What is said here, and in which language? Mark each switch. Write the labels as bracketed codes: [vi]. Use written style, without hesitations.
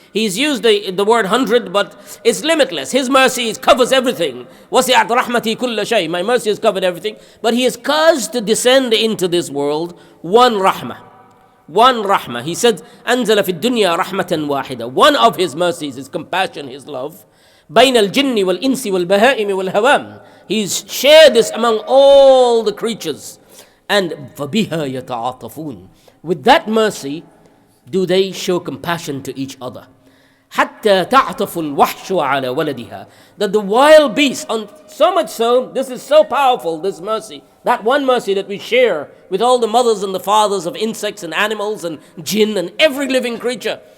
[en] He's used the word 100, but it's limitless. His mercy covers everything. [ar] Wasi'at rahmati kulla shay. [en] My mercy has covered everything. But he has caused to descend into this world one rahmah. One rahmah. He said, [ar] anzala fi dunya rahmatan wahida. [en] One of his mercies, his compassion, his love. [ar] بين الجن والإنس والبهائم والهوام. [en] He's shared this among all the creatures. And [ar] فَبِهَا يَتَعَاطَفُونَ. [en] With that mercy, do they show compassion to each other. [ar] حتى تعطف الوحش على ولدها, [en] that the wild beast, so much so, this is so powerful, this mercy, that one mercy that we share with all the mothers and the fathers of insects and animals and jinn and every living creature.